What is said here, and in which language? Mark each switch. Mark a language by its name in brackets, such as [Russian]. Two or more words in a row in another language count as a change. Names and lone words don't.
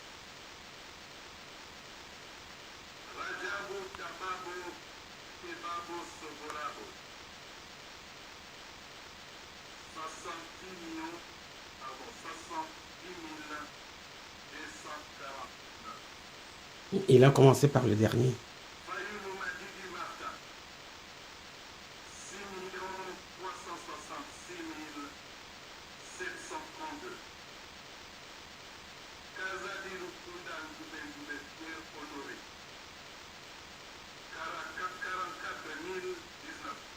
[French] Rajabo Tababo Tebabo Soborabo. 70 249. Il a commencé par le dernier. Fayou Madidi Martin. 6 366 732. Kazadi Lukunda Ngoube Pierre Honoré. 44 019.